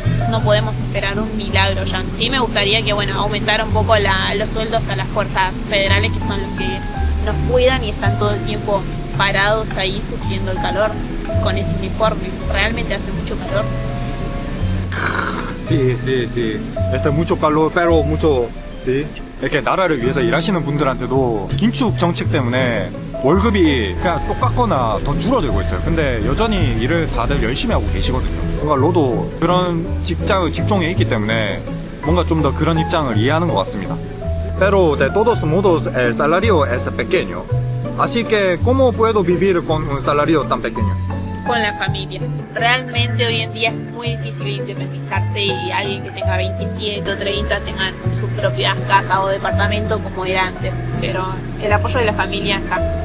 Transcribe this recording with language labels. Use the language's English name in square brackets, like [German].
[Spanish] No podemos esperar un milagro ya. Sí me gustaría que, bueno, aumentara un poco los sueldos a las fuerzas federales, que son los que nos cuidan y están todo el tiempo parados ahí sufriendo el calor con ese uniforme. Realmente hace mucho calor. Sí. Está mucho calor, pero mucho. Sí. [Korean] 이렇게 나라를 위해서 일하시는 분들한테도 긴축 정책 때문에 월급이 그냥 똑같거나 더 줄어들고 있어요. 근데 여전히 일을 다들 열심히 하고 계시거든요. 뭔가 로도 그런 직종에 있기 때문에 뭔가 좀 더 그런 입장을 이해하는 것 같습니다. [Spanish] Pero de todos modos el salario es pequeño. Así que ¿cómo puedo vivir con un salario tan pequeño? Con la familia. Realmente hoy en día es muy difícil independizarse y alguien que tenga 27 o 30 tengan sus propias casas o departamento como era antes, pero el apoyo de la familia está.